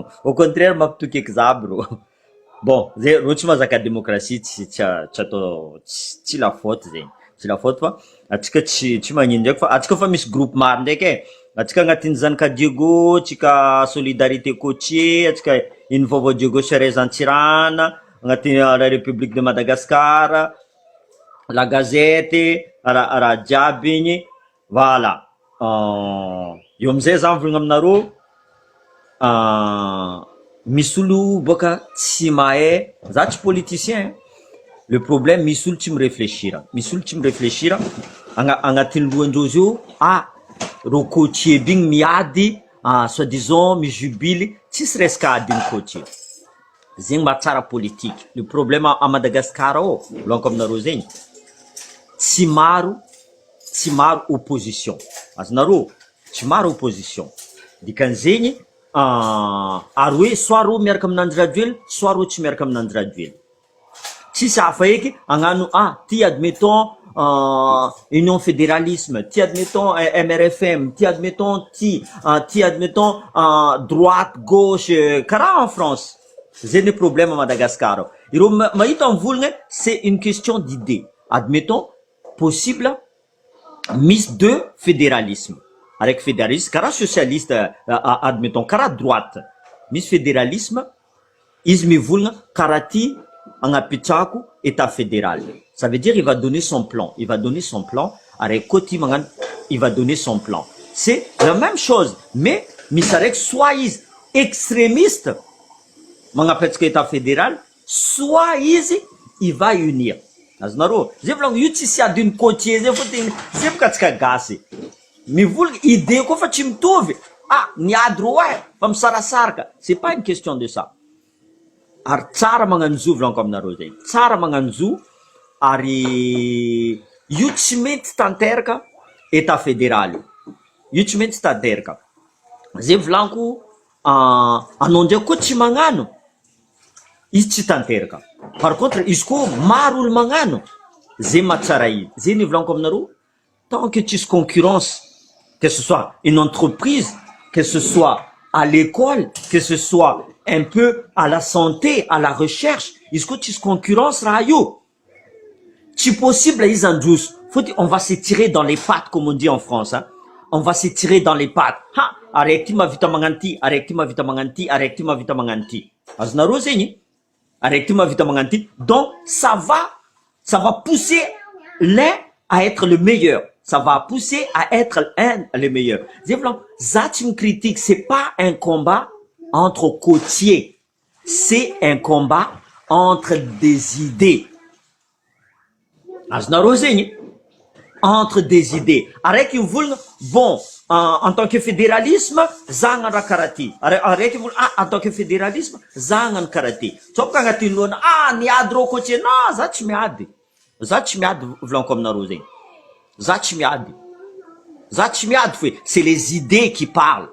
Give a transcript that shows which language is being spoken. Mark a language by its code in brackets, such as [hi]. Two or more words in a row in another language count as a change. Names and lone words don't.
[fr] Au contraire [mg] mampitoky eky za aby rô. Bon, zay rô tsy mahazaka demokrasia tsy atao tsy [fr] la faute [mg] zegny. Tsy [fr] la faute [mg] fa atsika tsy magnino ndraiky fa atsika fa misy groupe maro ndraiky e. Atsika agnatin'ny zanaka Diego, atsika [fr] solidarité côtier, [mg] atsika iny vaovao Diego Charez Antsirana, agnatin'ny la République de Madagascar, la Gazette, raha jiaby igny, voilà. Eo amizay za mivolagna aminareo, misy olo boka tsy mahay, za tsy politicien. [fr] Le problème [mg] misy olo tsy miréfléchira. Misy olo tsy miréfléchira agnatin'ny lohandreo zio, rô coachier by igny miady, soi-disant mijubily, tsisy resaka adiny coachier. Zegny mahatsara politique. [fr] Le problème à Madagascar [mg] ao, volaniko aminareo zegny, tsy maro opposition. Azonareo, tsy maro opposition. Dikan'zegny, ary hoe soit rô miaraka amin'Andry Rajoelina, soit rô tsy miaraka amin'Andry Rajoelina. Tsisy hafa eky agnano ty [fr] admettons union fédéralisme, [mg] ty admettons MRFM, ty admettons ty [fr] admettons droite gauche [mg] karaha [fr] en France. Zay le problème à Madagascar. [mg] Ireo mahita mivolagna, [fr] c'est une question d'idée. Admettons possible misy deux fédéralisme. Avec fédéralisme karaha socialiste, admettons karaha droite. [mg] Misy fédéralisme, izy mivolagna karaha ty agnapitrahako état fédéral. [fr] Ça veut dire il va donner son plan. Il va donner son plan. Avec côté magnano, il va donner son plan. C'est la même chose, mais [mg] misy araiky [fr] soit izy extrémiste magnapetraka état fédéral, soit izy il va unir. [mg] Azonareo, zay volagno io tsisy adiny côtier zay fôtiny zay boka atsika gasy. Mivolagna idée koa fa tsy mitovy. Niady rô fa misarasaraka. [fr] C'est pas une question de ça. [mg] Ary tsara magnano zo volaniko aminareo zay. Tsara magnano zo ary io tsy mety tanteraka [fr] état fédéral. [mg] Io tsy mety tanteraka. Zay volaniko anao ndraiky koa tsy magnano, izy tsy tanteraka. [fr] Par contre, [mg] izy koa maro olo magnano, zay mahatsara izy. Zay ny volaniko aminareo, [fr] tant que tsisy concurrence, que ce soit une entreprise, que ce soit à l'école, que ce soit un peu à la santé, à la recherche, [mg] izy koa tsisy concurrence raha io, tsy possible izy androso. [fr] On va se tirer dans les pattes, comme on dit en France. On va se tirer dans les pattes. [mg] Araiky ty mahavita magnano ty, araiky ty mahavita magnano ty, araiky ty mahavita magnano ty. Azonareo zegny? Araiky ty mahavita magnano ty. [fr] Donc, ça va pousser l'un à être le meilleur. Ça va pousser à être le meilleur. Ça, tu me critiques, c'est pas un combat entre côtiers. C'est un combat entre des idées. [mg] Azonareo zegny? [fr] Entre des idées. [mg] Araiky mivolagna, [fr] bon, en tant que fédéralisme, [mg] za hagnano raha karaha ty. Araiky mivolagna, [fr] en tant que fédéralisme, [mg] za hagnano karaha ty. Tsôpaka agnatin'ny lohana, niady rô côtier. Non, za tsy miady. Za tsy miady volaniko aminareo zegny. Za tsy miady. Za tsy miady fe. [fr] C'est les idées qui parlent.